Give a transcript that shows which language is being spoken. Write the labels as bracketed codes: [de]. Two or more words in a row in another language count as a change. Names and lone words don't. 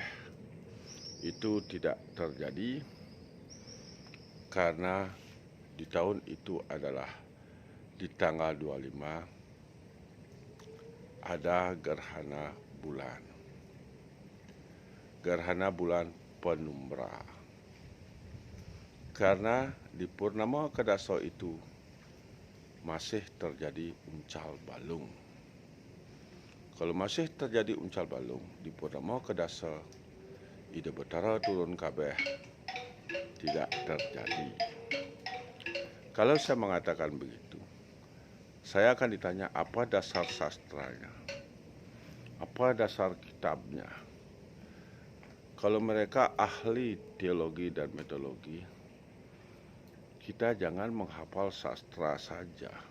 [id] Itu tidak terjadi karena di tahun itu adalah di tanggal 25 ada gerhana bulan. Gerhana bulan penumbra. Karena di Purnama Kedasa itu masih terjadi [ban] uncal balung. [id] Kalau masih terjadi [ban] uncal balung [id] di Purnama Kedasa, [ban] Ida Betara turun kabeh [id] tidak terjadi. Kalau saya mengatakan begitu, saya akan ditanya apa dasar sastranya, apa dasar kitabnya. Kalau mereka ahli teologi dan mitologi, kita jangan menghafal sastra saja.